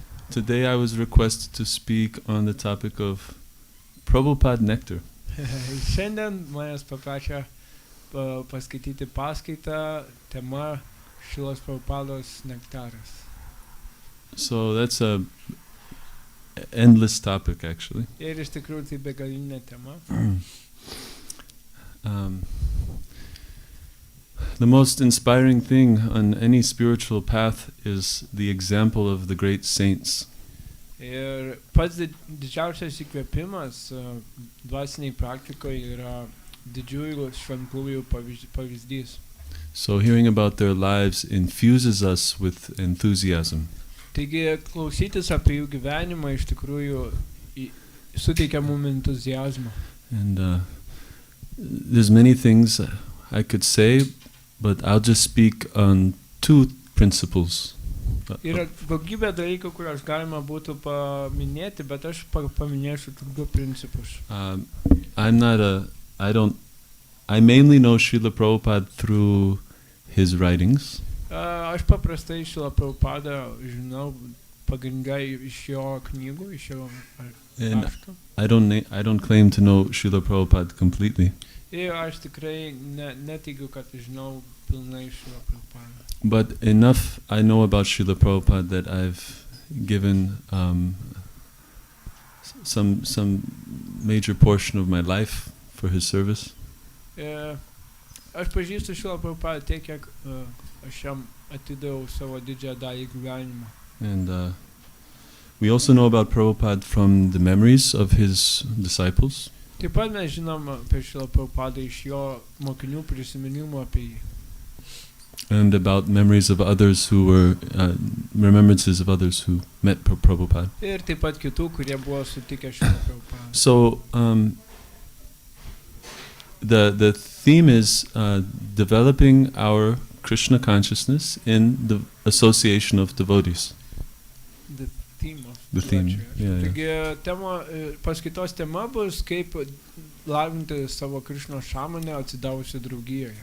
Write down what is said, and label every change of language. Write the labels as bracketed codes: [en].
[en] Today I was requested to speak on the topic of Prabhupada Nectar. [lt] Šiandien manęs paprašė paskaityti paskaitą tema Šilos Prabhupados nektaras. [en] So that's a endless topic, actually. [lt] Ir iš tikrųjų tai begalinė tema. [en] The most inspiring thing on any spiritual path is the example of the great saints. [lt] Ir pats didžiausias įkvėpimas dvasiniai praktikoje yra didžiųjų šventųjų pavyzdys. [en] So hearing about their lives infuses us with enthusiasm. [lt] Taigi klausytis apie jų gyvenimą iš tikrųjų suteikia mum entuziazmą. [en] And there's many things I could say, but I'll just speak on two principles. [lt] Yra daugybė dalykų, kuriuos galima būtų paminėti, bet aš paminėsiu tik du principus. [en] I mainly know Srila Prabhupada through his writings. [lt] Aš paprastai Šilą Prabhupadą žinau pagrindai iš jo knygų, iš jo raštų. [en] I don't claim to know Srila Prabhupada completely. [lt] Ir aš tikrai neteigiu, kad žinau pilnai Šilą Prabhupadą. [en] But enough I know about Srila Prabhupada that I've given some major portion of my life for his service. [lt] Aš pažįstu Šilą Prabhupadą tiek, kiek aš jam atidaviau savo didžiąją dalį gyvenimo. [en] And we also know about Prabhupada from the memories of his disciples. [lt] Taip pat mes žinom apie Šilą Prabhupadą iš jo mokinių prisiminimų apie jį. [en] And about memories of others who were, remembrances of others who met Prabhupada. [lt] Ir taip pat kitų, kurie buvo sutikę Šilą Prabhupadą. [en] So, the theme is developing our Krishna consciousness in the association of devotees. The theme of The theme, yeah. [lt] Taigi paskaitos tema bus kaip lavinti savo Krishnos sąmonę atsidavusi draugijoje.